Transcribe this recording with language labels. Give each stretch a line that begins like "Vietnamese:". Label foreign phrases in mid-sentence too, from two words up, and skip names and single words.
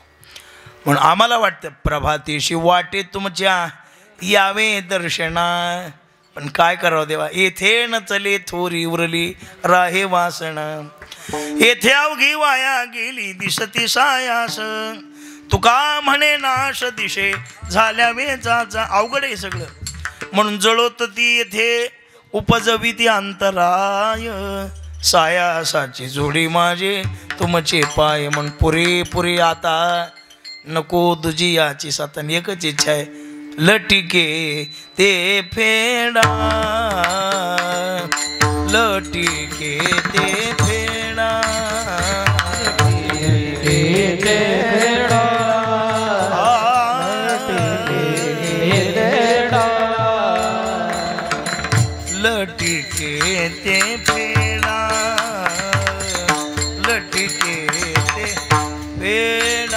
Marathi: म्हणून आम्हाला वाटतं प्रभातेशी वाटे तुमच्या यावे दर्शना, पण काय करावं देवा, येथे न चले थोरी उरली राहे वासना, येथे अवघी वाया गेली दिसती सायास, तुका म्हणे नाश दिशे झाल्या वेचाचा. अवघड आहे सगळं, म्हणून जळोत ती येथे उपजवी ती अंतराय, सायासाची जोडी माझे तुमचे पाय. म्हणून पुरेपुरे आता नको तुझी याची सातन, एकच इच्छा आहे, लटिके ते फेडा, लटिके ते फेडा, लटिके ते फेडा, लटिके ते फेडा,